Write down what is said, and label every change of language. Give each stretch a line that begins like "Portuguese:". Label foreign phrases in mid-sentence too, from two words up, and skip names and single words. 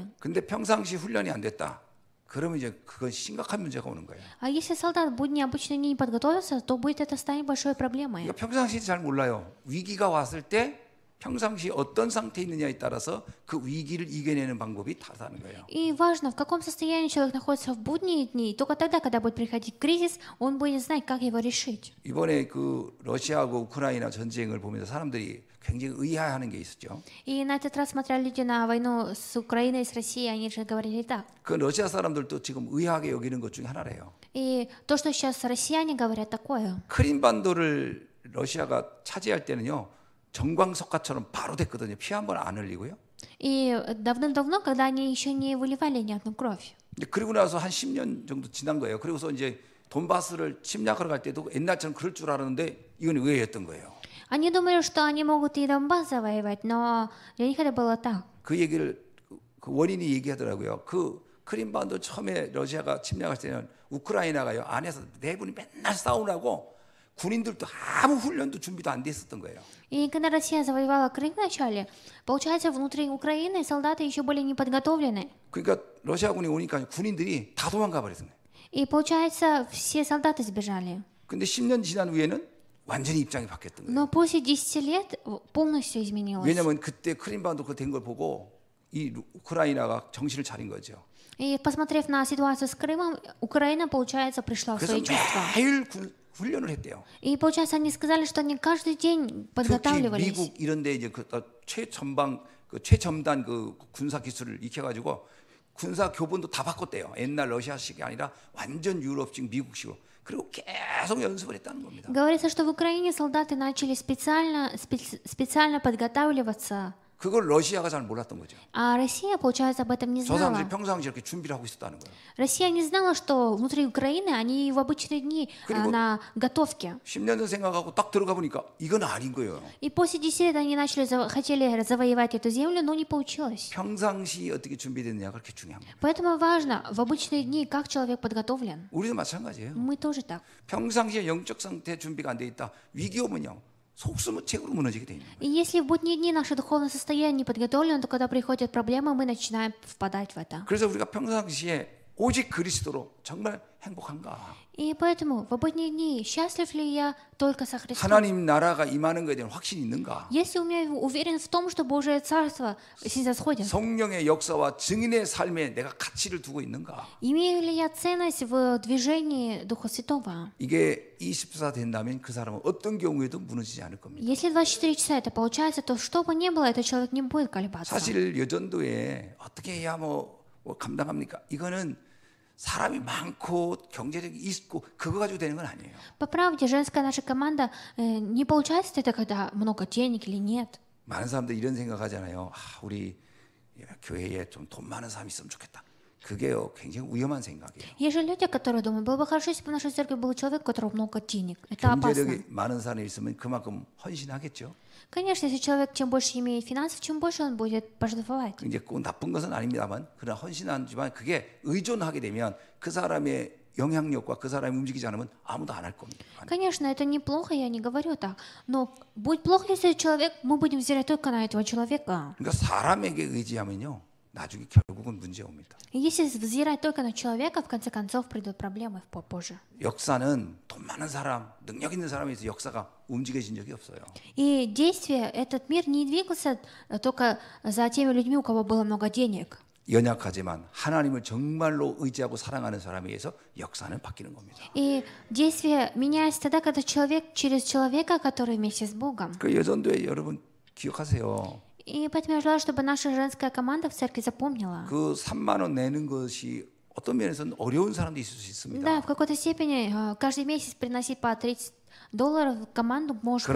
Korean: 근데 평상시 훈련이 안 됐다. 그러면 이제 그건 심각한 문제가 오는 거예요.
Russian: А если солдат в будни обычно не подготовился, то будет это станет большой проблемой.
Korean: 그러니까 평상시 잘 몰라요. 위기가 왔을 때 평상시 어떤 상태에 있느냐에 따라서 그 위기를 이겨내는 방법이 다르다는 거예요.
Russian: И важно, в каком состоянии человек находится в будние дни. Только тогда, когда будет приходить кризис, он будет знать, как его решить.
Korean: 이번에 그 러시아하고 우크라이나 전쟁을 보면서 사람들이 굉장히 의아해하는 게 있었죠.
Russian: И на этот раз, смотря люди на войну с Украиной, с Россией, они же говорили так.
Korean: 그 러시아 사람들도 지금 의아하게 여기는 것 중에 하나래요.
Russian: И то, что сейчас россияне говорят такое.
Korean: 크림반도를 러시아가 차지할 때는요. 정광석화처럼 바로 됐거든요. 피 한 번 안 흘리고요.
Russian: И давным-давно, когда они еще не выливали ни одну кровь.
Korean: 그리고 나서 한 10년 정도 지난 거예요. 그리고서 이제 돈바스를 침략하러 갈 때도 옛날처럼 그럴 줄 알았는데 이건 의외였던 거예요.
Russian: Они думали, что они могут и Донбасс завоевать, но для них это было так.
Korean: 그 얘기를 그 원인이 얘기하더라고요. 그 크림반도 처음에 러시아가 침략할 때는 우크라이나가요 안에서 내분이 맨날 싸우라고 군인들도 아무 훈련도 준비도 안 돼 있었던 거예요.
Russian: И когда Россия завоевала Крым вначале, получается, внутри Украины солдаты еще были не подготовлены.
Korean: 그러니까 러시아군이 오니까 군인들이 다 도망가 버렸어요.
Russian: И получается, все солдаты сбежали.
Korean: 근데 10년 지난 후에는 완전히 입장이 바뀌었던 거예요.
Russian: Но после 10 лет полностью изменилось.
Korean: 왜냐하면 그때 크림반도 그 된 걸 보고 이 우크라이나가 정신을 차린 거죠.
Russian: И посмотрев на ситуацию с Крымом, Украина, получается, пришла в свои
Korean: 그래서
Russian: чувства.
Korean: 매일 훈련을 했대요.
Russian: И получается, они сказали, что они каждый день
Korean: 특히
Russian: подготавливались.
Korean: 미국 이런데 이제 그 최첨단 그 군사 기술을 익혀가지고 군사 교본도 다 바꿨대요. 옛날 러시아식이 아니라 완전 유럽식, 미국식으로. 그리고 계속 연습을 했다는 겁니다.
Russian: Говорится, что в Украине солдаты начали специально подготавливаться
Korean: 그걸 러시아가 잘 몰랐던 거죠.
Russian: А Россия, получается, об этом не
Korean: 저 사람들이
Russian: знала.
Korean: 평상시에 이렇게 준비를 하고 있었다는 거예요.
Russian: Россия не знала, что внутри Украины они в обычные дни
Korean: 그리고-
Russian: на готовке.
Korean: 10년 전 생각하고 딱 들어가 보니까 이건 아닌 거예요.
Russian: И после 10 лет они хотели завоевать эту землю, но не получилось.
Korean: 평상시 어떻게 준비됐느냐가 그렇게 중요한 거예요.
Russian: Поэтому важно в обычные дни, как человек подготовлен.
Korean: 우리도 마찬가지예요.
Russian: Мы тоже так.
Korean: 평상시에 영적 상태 준비가 안 돼 있다. 위기 오면요. 속수무책으로 무너지게 돼 있는 거예요.
Russian: И если в будние дни наше духовное состояние не подготовлено, то когда приходят проблемы, мы начинаем впадать в это.
Korean: 그래서 우리가 평상시에 오직 그리스도로 정말 행복한가?
Russian: И поэтому в будние дни счастлив ли я только со Христом?
Korean: 하나님 나라가 임하는 것에 대한 확신이 있는가?
Russian: Если у меня уверен в том, что Божие Царство снизосходит,
Korean: 성령의 역사와 증인의 삶에 내가 가치를 두고 있는가?
Russian: имею ли я ценность в движении Духа Святого?
Korean: 이게 24 된다면 그 사람은 어떤 경우에도 무너지지 않을 겁니다.
Russian: Если 24 часа это получается, то что бы ни было, этот человек не будет колебаться.
Korean: 사실 여전도에 어떻게 해야 뭐 감당합니까? 이거는 사람이 많고 경제력이 있고 그거 가지고 되는 건 아니에요.
Russian: По правде, женская наша команда не получается это, когда много денег или нет.
Korean: 많은 사람들이 이런 생각하잖아요. 우리 교회에 좀 돈 많은 사람이 있으면 좋겠다. 그게요 굉장히 위험한 생각이에요.
Russian: Есть же люди, которые думают, было бы хорошо, если бы в нашей церкви был человек, у которого много денег. Это опасно.
Korean: 경제력이 많은 사람이 있으면 그만큼 헌신하겠죠.
Russian: Конечно, если человек чем больше имеет финансов, чем больше он будет пожертвовать.
Korean: 이제 꼭 나쁜 것은 아닙니다만 그러나 헌신하지만 그게 의존하게 되면 그 사람의 영향력과 그 사람이 움직이지 않으면 아무도 안 할 겁니다.
Russian: Конечно, это неплохо, я не говорю так. Но будет плохо, если человек, мы будем взирать только на этого человека.
Korean: 그러니까 사람에게 의지하면요 나중에 결국은 문제 옵니다.
Russian: И если взирать только на человека, в конце концов придут проблемы позже.
Korean: 역사는 돈 많은 사람, 능력 있는 사람에서 역사가 움직여진 적이 없어요.
Russian: И действие, этот мир не двигался только за теми людьми, у кого было много денег.
Korean: 연약하지만 하나님을 정말로 의지하고 사랑하는 사람에 의해서 역사는 바뀌는 겁니다.
Russian: И действие меняется тогда, когда человек через человека, который вместе с Богом.
Korean: 그 여전도에 여러분 기억하세요.
Russian: И поэтому я желаю, чтобы наша женская команда в церкви запомнила.
Korean: 그 3만 원 내는 것이 어떤 면에서는 어려운 사람도 있을 수
Russian: Да,
Korean: 있습니다.
Russian: в какой-то степени каждый месяц приносить по $30 в команду может быть